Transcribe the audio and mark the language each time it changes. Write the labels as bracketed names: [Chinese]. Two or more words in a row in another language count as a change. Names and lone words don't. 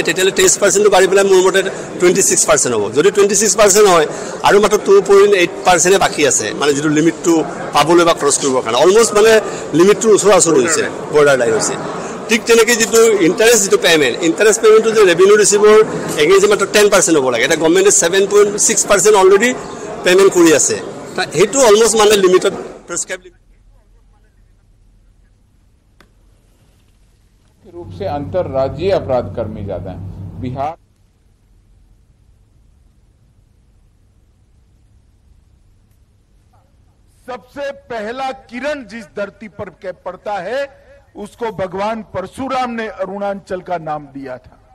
[Assamese] তেতিয়াহ'লে 23% বাঢ়ি পেলাই মোৰ মতে 26% হ'ব যদি 26% হয় আৰু মাত্ৰ 2.8% বাকী আছে মানে যিটো লিমিটটো পাবলৈ বা ক্ৰছ কৰিবৰ কাৰণে অলমোষ্ট মানে লিমিটটোৰ ওচৰা-ওচৰ হৈছে [English] border line [Assamese] হৈছে ঠিক তেনেকৈ যিটো [English] interest payment [Assamese] যে [English] revenue receipts against [Assamese] মাত্ৰ 10% হ'ব লাগে এটা গভৰ্ণমেণ্টে 7.6% [English] already payment [Assamese] কৰি আছে সেইটো অলমোষ্ট মানে লিমিটত প্ৰেছক্ৰাইব [Hindi] रूप से अंतरराज्यीय अपराध कर्मी ज्यादा हैं बिहार सबसे पहला किरण जिस धरती पर पड़ता है उसको भगवान परशुराम ने अरुणाचल का नाम दिया था